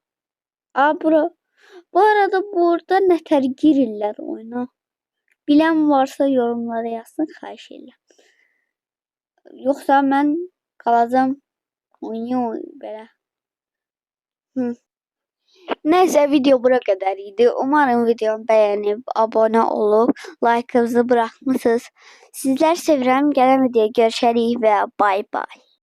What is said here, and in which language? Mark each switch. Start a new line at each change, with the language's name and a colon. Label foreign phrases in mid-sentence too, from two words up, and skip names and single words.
Azerbaijani: Bu arada burada nətər girirlər oyuna. Bilən varsa yorumlara yazsın, xahiş edirəm. Yoxsa mən qalacam oynayım belə.
Turkish: Neyse video bura kadar idi. Umarım videomu beğenip abone olup like'ınızı bırakmışsınız.
Azerbaijani: Sizler sevirəm. Gələn videoya görüşərik və bay bay.